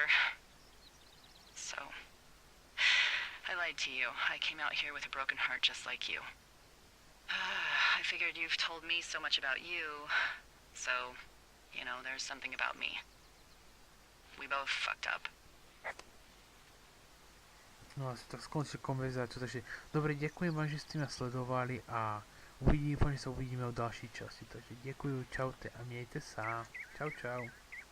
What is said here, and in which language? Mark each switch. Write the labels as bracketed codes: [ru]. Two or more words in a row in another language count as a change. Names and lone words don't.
[en] So, I lied to you. I came out here with a broken heart just like you. I figured you've told me so much about you, so, you know, there's something about me. We both fucked up. [sk] No asi tak skončí konverzáciu, takže dobre, ďakujem vám, že ste ma sledovali a uvidím, že sa uvidíme v ďalšej časti, takže ďakujem, čaute a mějte sa. Čau, čau.